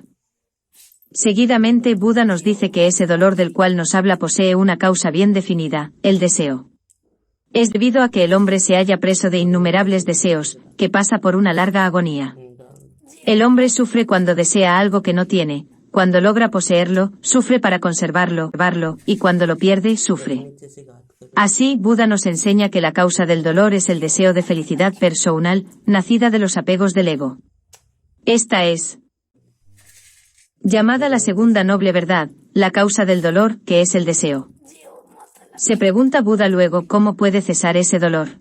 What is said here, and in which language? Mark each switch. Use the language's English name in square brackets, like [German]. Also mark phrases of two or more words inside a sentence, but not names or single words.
[Spanish] Seguidamente Buda nos dice que ese dolor del cual nos habla posee una causa bien definida, el deseo. Es debido a que el hombre se halla preso de innumerables deseos, que pasa por una larga agonía. El hombre sufre cuando desea algo que no tiene, cuando logra poseerlo, sufre para conservarlo, y cuando lo pierde, sufre. [Hindi] नीचे से घात कर [Spanish] Así, Buda nos enseña que la causa del dolor es el deseo de felicidad personal, nacida de los apegos del ego. Esta es llamada la segunda noble verdad, la causa del dolor, que es el deseo. Se pregunta Buda luego cómo puede cesar ese dolor.